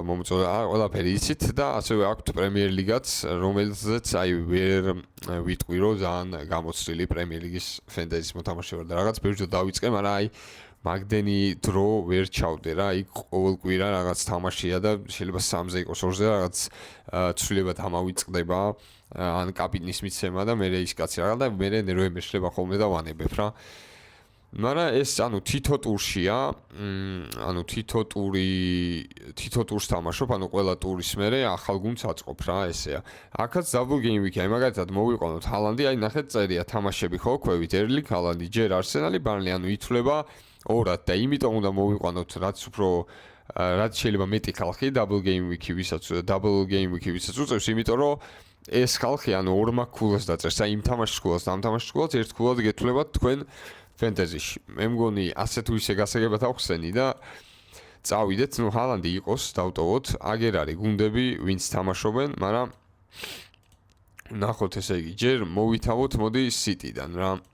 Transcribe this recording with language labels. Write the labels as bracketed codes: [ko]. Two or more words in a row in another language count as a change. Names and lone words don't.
[ka] მომწონდა, ყველაფერი იცით და ასევე აქვთ პრემიერ ლიგაც, რომელზეც აი ვერ ვიტყვი რომ ძალიან გამოცდილი პრემიერ ლიგის ფენტეზის მოთამაშე ვარ და რაღაც ბევრჯერ დავიწყე, მაგრამ აი მაგდენი დრო ვერ ჩავდე რა, იქ ყოველ კვირა რაღაც თამაშია და შეიძლება 3-ზე იყოს 2-ზე რაღაც ცვლილებად ამავიწყდება, ან კაპიტნის მიცემა და მე ის კაცი რაღაც და მე ნერვები მეშლება ხოლმე და ვანებებ რა. მაგრამ ეს ანუ თითო ტურშია, ანუ თითო ტურს თამაშობ, ანუ ყველა ტურის მერე ახალ გუნდს აწყობ რა, ესეა. აქაც [en] double game week- [ka] ია, მაგალითად მოვიყვანოთ ჰალანდი, აი ნახეთ წერია თამაშები ხო, ქვევით ერლი, ჰალანდი, ჯერ არსენალი, ბარნლი, ანუ ითვლება ორად და იმიტომ უნდა მოვიყვანოთ, რაც შეიძლება მეტი ხალხი [en] double game week- [ka] ი ვისაც უწევს, იმიტომ რომ ეს ხალხი ანუ ორმა ქულას დაწერს, აი იმ თამაშის ქულას და ამ თამაშის ქულას ერთ ქულად გეთვლებათ თქვენ ფენტეზიში. მე მგონი ასე თუ ისე გასაგებად აღვხსენი და წავიდეთ, ნუ ჰალანდი იყოს, დავტოვოთ, აგერ არის გუნდები, ვინც თამაშობენ, მაგრამ ნახოთ ესე იგი, ჯერ მოვითავოთ, მოდი სიტიდან რა.